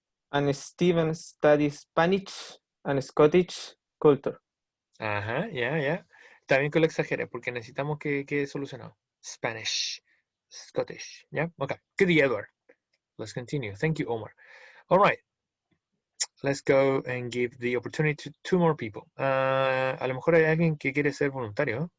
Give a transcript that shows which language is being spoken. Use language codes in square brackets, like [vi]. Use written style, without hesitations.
[en] And Steven studies Spanish and Scottish culture. [es] Ajá, ya. Está bien que lo exagere porque necesitamos que quede solucionado. [en] Spanish, Scottish. Yeah, okay. Good, Edward. Let's continue. Thank you, Omar. All right. Let's go and give the opportunity to two more people. [es] A lo mejor hay alguien que quiere ser voluntario.